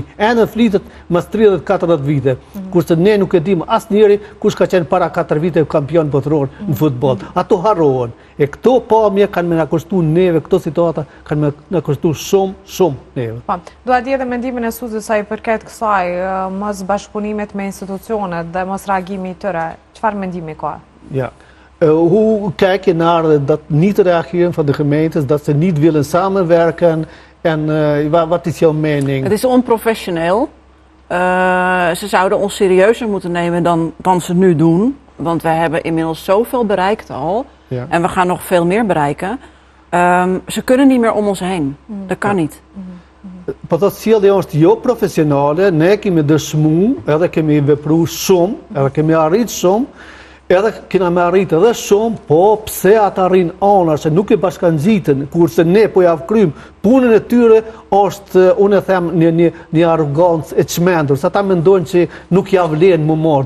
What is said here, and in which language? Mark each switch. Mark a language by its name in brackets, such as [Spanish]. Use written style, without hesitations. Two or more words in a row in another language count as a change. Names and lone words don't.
[Albanian] Ende flitet mas 30-40 vite, kurse ne nuk e dim asnjëri kush ka qenë para 4 vite kampion botëror në futboll. Ato harrohen. E këto pamje kanë me na kushtu neve, këto situata kanë me na kushtu shumë neve. Dua di edhe mendimin e Suzit sa i përket kësaj, mos bashkëpunimet me institucionet dhe mos reagimi i tyre. Çfarë mendimi ka? [Dutch] Ja. Hoe kijk je naar dat niet reageren van de gemeentes, dat ze niet willen samenwerken en wat is jouw mening? Het is onprofessioneel. Ze zouden ons serieuzer moeten nemen dan ze nu doen. Want we hebben inmiddels zoveel bereikt al. Ja. En we gaan nog veel meer bereiken. Ze kunnen niet meer om ons heen. Dat kan niet. [Albanian] Po të sjellja është jo profesionale, ne kemi dëshmu, edhe kemi vepru shumë, edhe kemi arrit shumë, edhe kena me arrit edhe shumë, po pse ata arrin anër që nuk e bashkangjiten, kurse ne po ja krym punën e tyre është, unë e them, një arrogancë e çmendur, sa ata mendojnë që nuk ja vlen më marr.